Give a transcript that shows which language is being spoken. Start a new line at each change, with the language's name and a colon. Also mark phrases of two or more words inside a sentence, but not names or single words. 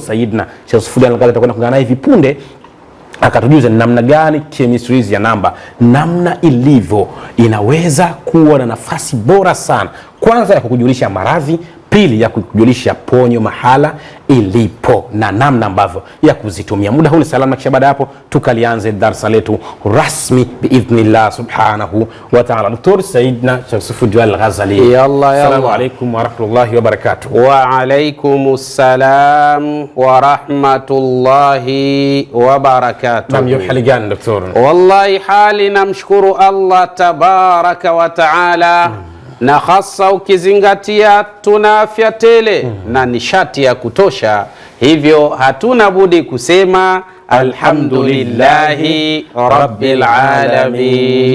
Swahili: Saidna Sheikh Sufudian Al-Ghazali, tutakwenda kuungana naye hivi punde akatujuza namna gani chemistry ya namba, namna ilivyo inaweza kuwa na nafasi bora sana, kwanza ya kukujulisha maradhi, pili ya kukujulisha ponyo mahala ilipo na namna ambavyo ya kuzitumia. Muda huu ni salama, kisha baada hapo tukalianze darasa letu rasmi
Arabic: بإذن الله سبحانه وتعالى. Dr. Saidna Sheikh Sufudian Al-Ghazali, السلام عليكم ورحمة الله وبركاته. وعليكم السلام ورحمة الله وبركاته.
Swahili: Naam, yu hali gani daktari? Wallahi hali namshukuru Allah
Arabic: تبارك وتعالى,
Swahili: na hasa ukizingatia tuna afya tele na nishati ya kutosha, hivyo hatuna budi kusema
Arabic: الحمد لله رب العالمين.